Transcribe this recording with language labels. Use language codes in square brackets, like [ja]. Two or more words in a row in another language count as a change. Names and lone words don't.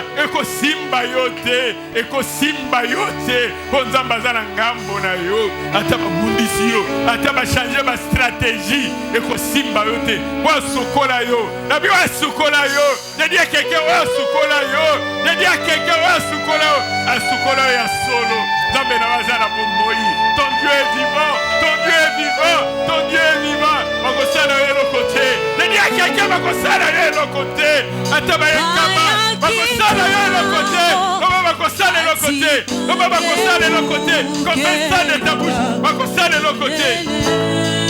[ln] Eko simba yote, ponzamba zana ngambo na yo, ataba bundisi yo, ataba [fr] changer ma stratégie. [ln] Eko simba yote, wa sukola yo, nabi wa sukola yo, jadi keke wa sukola yo, jadi keke wa sukola yo, asukola yo ya solo. Zambe na wazana bomoi. [fr] Ton Dieu est vivant, ton Dieu est vivant, ton Dieu est vivant. [ln] Makosala yo [fr] le côté. [ln] Jadi keke makosala yo [fr] le côté. [ln] Ataba yakama, makosala yo [fr] le côté. Comment makosala le côté? Comment makosala le côté? Comme ça de ta bouche, makosala le côté.